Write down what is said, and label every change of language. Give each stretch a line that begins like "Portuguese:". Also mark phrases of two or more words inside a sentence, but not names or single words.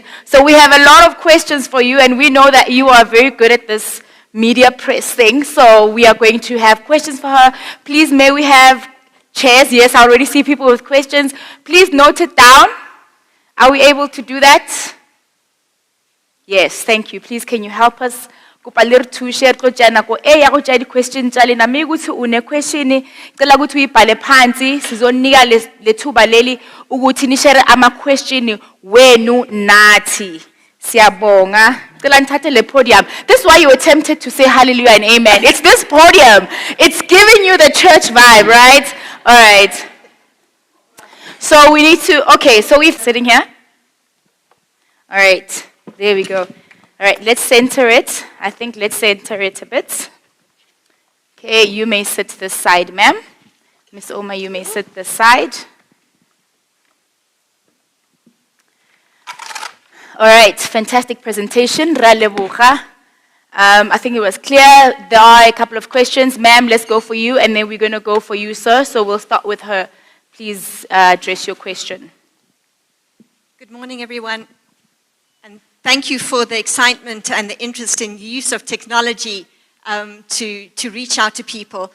English: So we have a lot of questions for you, and we know that you are very good at this media press thing. So we are going to have questions for her. Please, may we have Chairs, yes, I already see people with questions. Please note it down. Are we able to do that? Yes, thank you. Please, can you help us?
Northern Sotho: Kopa le re thushe re tlo tjea nako e ya go tjea di-question tša lena,
Zulu: mme ukuthi une question cela ukuthi uyibhale phansi sizonika lethuba leli ukuthi nishere ama-question wenu nathi. Siyabonga. Cela nithathe le podium.
English: This is why you were tempted to say hallelujah and amen. It's this podium. It's giving you the church vibe, right? All right. So we need to, okay, so we're sitting here. All right. There we go. All right, let's center it. I think let's center it a bit. Okay, you may sit this side, ma'am. Miss Oma, you may sit this side. All right, fantastic presentation.
Northern Sotho: Ra leboga.
English: I think it was clear. There are a couple of questions. Ma'am, let's go for you, and then we're going to go for you, sir. So we'll start with her. Please address your question. Good morning, everyone. And thank you for the excitement and the interest in the use of technology to reach out to people.